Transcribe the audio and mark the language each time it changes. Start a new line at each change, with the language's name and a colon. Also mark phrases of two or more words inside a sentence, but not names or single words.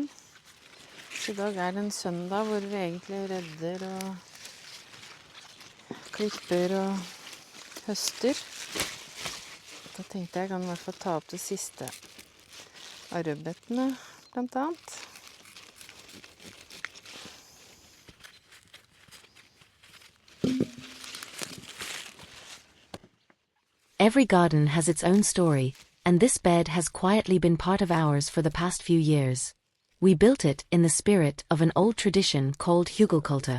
Norwegian: Så i dag er det en søndag hvor vi egentlig redder og klipper og høster. Da tenkte jeg kan i hvert fall ta opp det siste av rødbetene, blant annet.
English: Every garden has its own story, and this bed has quietly been part of ours for the past few years. We built it in the spirit of an old tradition called Hugelkultur.